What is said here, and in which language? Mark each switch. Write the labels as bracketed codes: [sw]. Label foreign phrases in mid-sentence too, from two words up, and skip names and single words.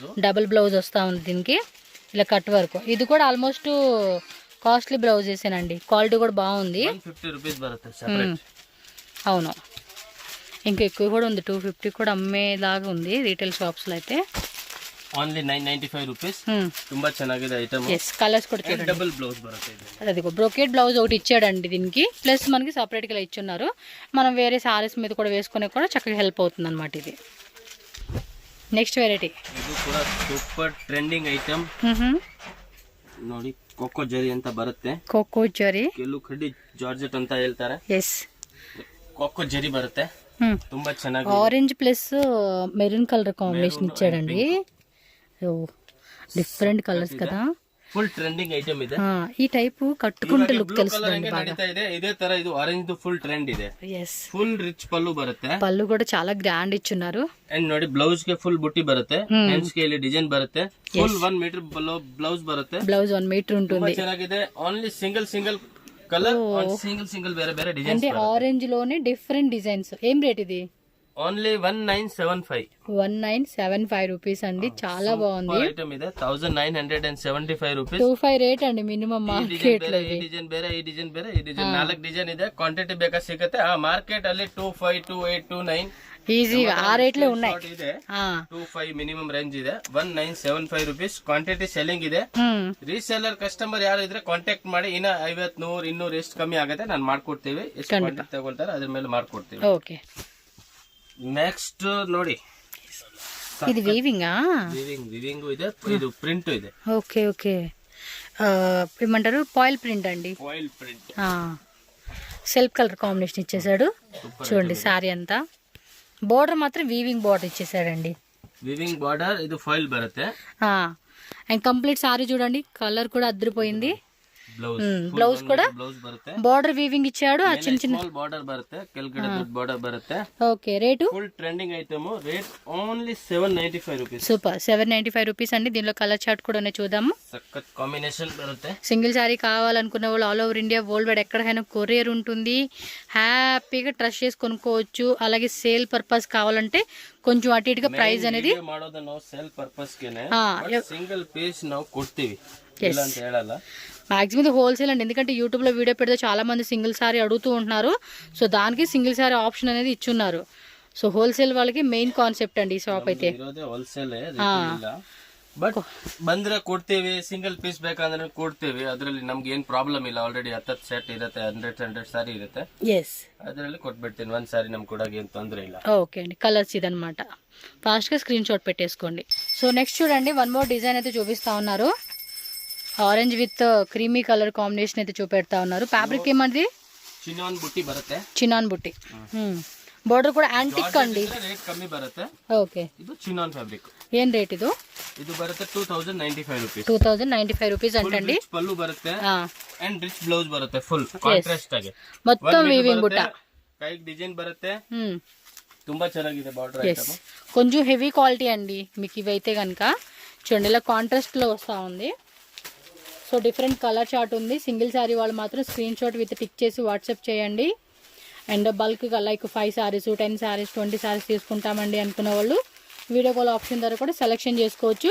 [en] double blouse [te] వస్తా ఉంది దీనికి, ఇలా [en] cut work. [te] ఇది కూడా [en] almost costly blouse [te] వేసానండి, క్వాలిటీ కూడా బాగుంది. [kn] 150 ರೂಪೀಸ್ ಬರುತ್ತೆ ಸೆಪರೇಟ್. [te] అవును, ఇంకా ఎక్కువ కూడా ఉంది, 250 కూడా అమ్మేలాగా ఉంది రీటైల్ షాప్స్లో అయితే. [en] only 995 rupees. [kn] ತುಂಬಾ ಚೆನ್ನಾಗಿದೆ ఐటమ్. [te] ఎస్, కలర్స్ కూడా చూడండి. [en] double blouse [kn] బರುತ್ತೆ. [te] అదిగో బ్రోకెట్ బ్లౌజ్ ఒకటి ఇచ్చాడండి దీనికి, ప్లస్ మనకి సపరేట్గా ఇచ్చున్నారు. మనం వేరే సారీస్ మీద కూడా వేసుకునే కూడా చక్కగా హెల్ప్ అవుతుంది అనమాట ఇది. [en] next variety [kn] ಇದು ಕೂಡ [en] super trending item [kn] ನೋಡಿ. ಕೋಕೋ ಜರಿ ಅಂತ ಬರುತ್ತೆ. [te] కోకో జరీ, [kn] ಕೆಲವು ಕಡ್ಡಿ ಜಾರ್ಜೆಟ್ ಅಂತ ಹೇಳ್ತಾರೆ. [te] ఎస్, [kn] ಕೋಕೋ ಜರಿ ಬರುತ್ತೆ, ತುಂಬಾ ಚೆನ್ನಾಗಿ. [en] orange plus maroon colour combination [te] ఇచ్చాడండి. [en] different colours [te] కదా, [en] full trending item [kn] ಇದೆ. [te] ఈ టైపు కట్టుకుంటే లుక్ తెలుస్తుంది బాగా. [kn] ఇదే ತರ ಇದು ಆರೆಂಜ್ [en] full trend [kn] ಇದೆ. [te] ఎస్, [en] full rich [kn] ಪಲ್ಲು ಬರುತ್ತೆ. [te] పళ్ళు కూడా చాలా గ్రాండ్ ఇచ్చున్నారు. [kn] అండ్ ನೋಡಿ ಬ್ಲೌಸ್ ಗೆ ಫುಲ್ ಬುಟ್ಟಿ ಬರುತ್ತೆ, ಹ್ಯಾಂಡ್ಸ್ ಗೆ ಇಲ್ಲಿ ಡಿಸೈನ್ ಬರುತ್ತೆ. ಫುಲ್ 1 ಮೀಟರ್ ಬ್ಲೌಸ್ ಬರುತ್ತೆ. [te] బ్లౌజ్ 1 మీటర్ ఉంటుంది. [kn] ಚೆನ್ನಾಗಿದೆ. [en] only single colour, [te] సింగిల్ వేరే వేరే డిజైన్స్. అంటే ఆరెంజ్ లోనే డిఫరెంట్ డిజైన్స్. ఏం రేట్ ఇది? ఓన్లీ 1975. 1975 రూపీస్ అండి, చాలా బాగుంది. [kn] ఐటమ్ ಇದೆ 1975 రూపీస్. [te] 25 రేట్ అండి మినిమం మార్కెట్ లో. [kn] ಈ ಡಿಸೈನ್ ಬೇರೆ, ಈ ಡಿಸೈನ್ ಬೇರೆ, ಈ ಡಿಸೈನ್ 4 ಡಿಸೈನ್ ಇದೆ. ಕ್ವಾಂಟಿಟಿ ಬೇಕಾ ಸಿಗುತ್ತೆ. ಆ ಮಾರ್ಕೆಟ್ ಅಲ್ಲಿ 25, 28, 29 [te] ఈజీగా ఆ రేట్లే ఉన్నాయి. 25 మినిమం రేంజ్ ಇದೆ. 1975 రూపీస్. [en] quantity selling [kn] ಇದೆ. [en] reseller customer [kn] ಯಾರು ಇದ್ರೆ ಕಾಂಟ್ಯಾಕ್ಟ್ ಮಾಡಿ. ಇನ್ನ 50, 100, 200 ಎಷ್ಟು ಕಮ್ಮಿ ಆಗುತ್ತೆ ನಾನು ಮಾಡ್ಕೊಡ್ತೀವಿ. ಎಷ್ಟು ಕ್ವಾಂಟಿಟಿ ತಗೊಳ್ತಾರೆ ಅದ್ರ ಮೇಲೆ ಮಾಡ್ಕೊಡ್ತೀವಿ. [te] ఓకే, [kn] నెక్స్ట్ ನೋಡಿ, [te] ఇది వీవింగ్ [kn] ವೀವಿಂಗ್ ಇದೆ, ಇದು ಪ್ರಿಂಟ್ ಇದೆ. [te] ఓకే ఓకే, ఏమంటారు [en] foil print [te] అండి. [en] foil print, self colour combination [te] ఇచ్చేసాడు. చూడండి శారీ అంతా, బోర్డర్ మాత్రం [en] weaving border [te] ఇచ్చేసాడండి. [en] weaving border, [kn] ಇದು ಫಾಯಿಲ್ ಬರುತ್ತೆ. [te] అండ్ కంప్లీట్ శారీ చూడండి, కలర్ కూడా అదిరిపోయింది. [kn] ಬ್ಲೌಸ್ ಕೂಡ ಬ್ಲೌಸ್ ಬರುತ್ತೆ. ಬಾರ್ಡರ್ ವೀವಿಂಗ್ ಇಚ್ಚಾಡು. ಆ ಚಿನ್ನ ಚಿನ್ನ ಬಾರ್ಡರ್ ಬರುತ್ತೆ, ಕೆಳಗಡೆ ದೊಡ್ಡ ಬಾರ್ಡರ್ ಬರುತ್ತೆ. [te] ఓకే, రేటు [en] full trending item. rate only 795 rupees. [te] సూపర్, 795 రూపీస్ అండి. దీనిలో [en] colour chart [te] కూడా ఉన్నాయి, చూద్దాము. [kn] ಸಕ್ಕತ್ ಕಾಂಬಿನೇಷನ್ ಬರುತ್ತೆ. [te] సింగిల్ శారీ కావాలనుకున్న వాళ్ళు [en] all over India world wide [te] ఎక్కడైనా కొరియర్ ఉంటుంది, హ్యాపీగా ట్రస్ట్ చేసి కొనుక్కోవచ్చు. అలాగే [en] sale purpose [te] కావాలంటే కొంచెం అటు ఇటుగా ప్రైస్ అనేది [kn] ಮಾಡೋದು ನಾವು [en] sale purpose [kn] ಗೆನೆ, [en] single piece [kn] ನಾವು ಕೊಡ್ತೀವಿ, ಇಲ್ಲ ಅಂತ ಹೇಳಲ್ಲ. [te] మాక్సిమం ఇది హోల్సేల్ అండి, ఎందుకంటే యూట్యూబ్లో వీడియో పెడితే చాలా మంది [en] single saree [te] అడుగుతూ ఉంటున్నారు. సో దానికి [en] single saree option [te] అనేది ఇచ్చున్నారు. సో హోల్సేల్ వాళ్ళకి [en] main concept [te] అండి ఈ షాప్ అయితే. [kn] ಹೋಲ್ಸೇಲ್ ಬಟ್ ಬಂದ್ರೆ ಕೊಡ್ತೀವಿ, [en] single piece [kn] ಬೇಕಂದ್ರೆ ಕೊಡ್ತೀವಿ. ಅದರಲ್ಲಿ ನಮ್ಗೆ ಏನ್ ಪ್ರಾಬ್ಲಮ್ ಇಲ್ಲ. ಆಲ್ರೆಡಿ 10 ಸೆಟ್ ಇರುತ್ತೆ, 100 ಸಾರಿ ಇರುತ್ತೆ, ಅದರಲ್ಲಿ ಕೊಟ್ಬಿಡ್ತೀನಿ. 1 ಸಾರಿ ನಮ್ಗೆ ಕೊಡೋಕೆ ಏನ್ ತೊಂದರೆ ಇಲ್ಲ. [te] ఓకే అండి, కలర్స్ ఇదనమాట. ఫాస్ట్గా [en] screen shot [te] పెట్టేసుకోండి. సో నెక్స్ట్ చూడండి, [en] one more design [te] అయితే చూపిస్తా ఉన్నారు. [en] orange with creamy colour combination [te] అయితే చూపెడతా ఉన్నారు. ఫ్యాబ్రిక్ ఏమంది? [kn] ಚಿನಾನ್ ಬುಟ್ಟಿ ಬರುತ್ತೆ. [te] చినాన్ బుట్టి. బోర్డర్ కూడా యాంటిక్ అండి. [kn] ರೇಟ್ ಕಮ್ಮಿ ಬರುತ್ತೆ. [te] ఓకే, [kn] ಇದು ಚಿನಾನ್ ಫ್ಯಾಬ್ರಿಕ್. [te] ఏం రేట్ ఇది? [kn] ಇದು ಬರುತ್ತೆ 2095 ರೂಪೀಸ್. [te] 2095 రూపీస్ అంటండి. [kn] ಪಲ್ಲು ಬರುತ್ತೆ ಅಂಡ್ ರಿಚ್ ಬ್ಲೌಸ್ ಬರುತ್ತೆ, [en] full contrast [kn] ಆಗಿ. [te] మొత్తం వీవింగ్ బుట్ట. [kn] ಕೈಗೆ ಡಿಸೈನ್ ಬರುತ್ತೆ. ತುಂಬಾ ಚೆನ್ನಾಗಿದೆ ಬಾರ್ಡರ್ ಐಟಮ್. [te] కొంచెం [en] heavy quality [te] అండి మీకు ఇవైతే కనుక. చూడండి ఇలా కాంట్రాస్ట్ లో వస్తా ఉంది. సో [en] different colour chart [te] ఉంది. [en] single saree [te] వాళ్ళు మాత్రం [en] screen shot with tick [te] చేసి వాట్సాప్ చేయండి. అండ్ బల్క్గా లైక్ 5 శారీస్ 10 శారీస్ 20 శారీస్ తీసుకుంటామండి అనుకునే వాళ్ళు [en] video call option [te] ద్వారా కూడా సెలెక్షన్ చేసుకోవచ్చు.